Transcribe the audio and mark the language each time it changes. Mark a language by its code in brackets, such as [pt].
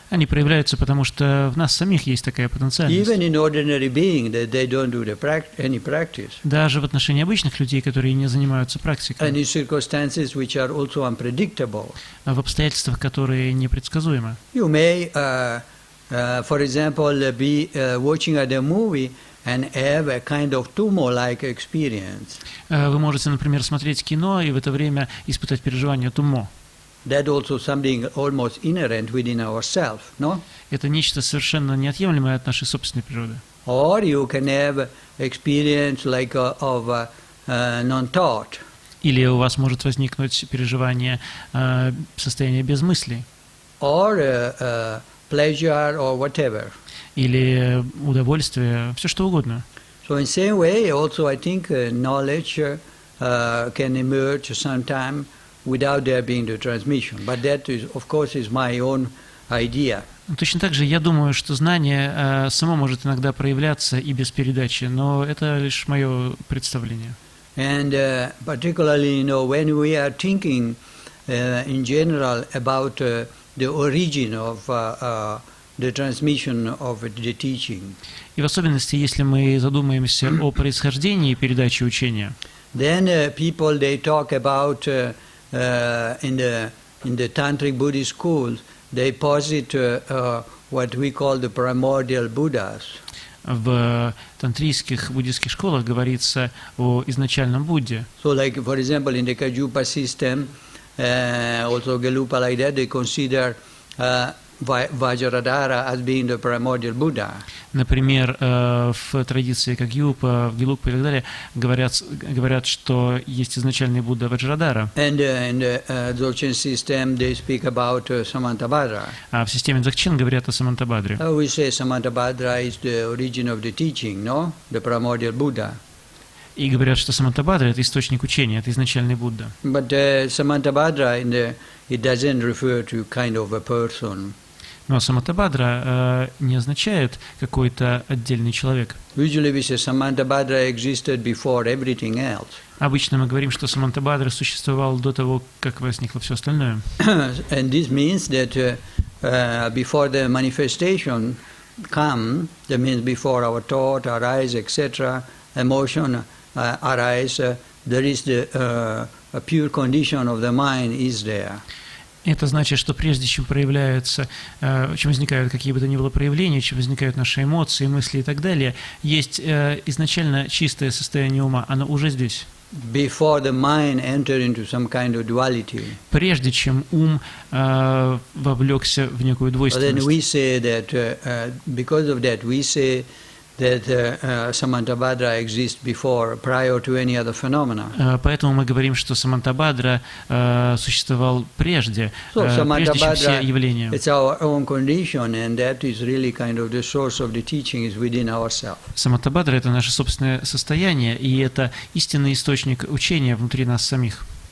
[ru] Они проявляются, потому что в нас самих есть такая потенциальность. [en] Even in ordinary being, that they don't do any practice. [ru] Даже в отношении обычных людей, которые не занимаются практикой. [en] And in circumstances which are also unpredictable. [ru] В обстоятельствах, которые непредсказуемы. [en] You may for example, be watching a movie and have a kind of tumor-like experience. [ru] Вы можете, например, смотреть кино и в это время испытать переживание тумо. [en] That also something almost inherent within ourselves, no? [ru] Это нечто совершенно неотъемлемое от нашей собственной природы. [en] Or you can have experience like of non-thought. [ru] Или у вас может возникнуть переживание состояния без мыслей. [en] Or pleasure or whatever. [ru] Или удовольствие, все что угодно. [en] So in same way, also I think knowledge can emerge sometime without there being the transmission. But that is, of course, is my own idea. [ru] Точно так же я думаю, что знание само может иногда проявляться и без передачи, но это лишь мое представление. [en] And particularly, when we are thinking in general about the origin of the transmission of the teaching. [ru] И в особенности, если мы задумаемся о происхождении передачи учения. [en] Then people they talk about in the tantric Buddhist schools they posit what we call the primordial Buddhas. [ru] В тантрийских буддийских школах говорится о изначальном Будде. [en] So, like for example, in the Kajupa system, also Gelupa like that, they consider Vajradhara as being the primordial Buddha. [ru] Например, в традиции Кагьюпа, в Гелукпа и так далее говорят, что есть изначальный Будда Ваджрадхара. [en] And in the Dzogchen system, they speak about Samantabhadra. [ru] А в системе Дзогчен говорят о Самантабхадре. [en] We say Samantabhadra is the origin of the teaching, no? The primordial Buddha. [ru] И говорят, что Самантабхадра – это источник учения, это изначальный Будда. [en] But Samantabhadra, it doesn't refer to kind of a person. [ru] Но Самантабхадра не означает какой-то отдельный человек. [en] Usually we say Samantabhadra existed before everything else. [ru] Обычно мы говорим, что Самантабхадра существовал до того, как возникло все остальное. [en] And this means that before the manifestation come, that means before our thought, our eyes, etc., emotion arise, there is a pure condition of the mind is there. [ru] Это значит, что прежде чем проявляются, чем возникают какие бы то ни было проявления, чем возникают наши эмоции, мысли и так далее, есть изначально чистое состояние ума, оно уже здесь. [en] Before the mind entered into some kind of duality. [ru] Прежде чем ум вовлекся в некую двойственность. [en] Then we say that because of that we say that Samantabhadra exists before, prior to any other phenomena. [ru] Поэтому мы говорим, что Самантабхадра существовал прежде, прежде чем все явления. [en] It's our own condition, and that is really kind of the source of the teaching is within ourselves. [ru] Самантабхадра – это наше собственное состояние, и это истинный источник учения внутри нас самих.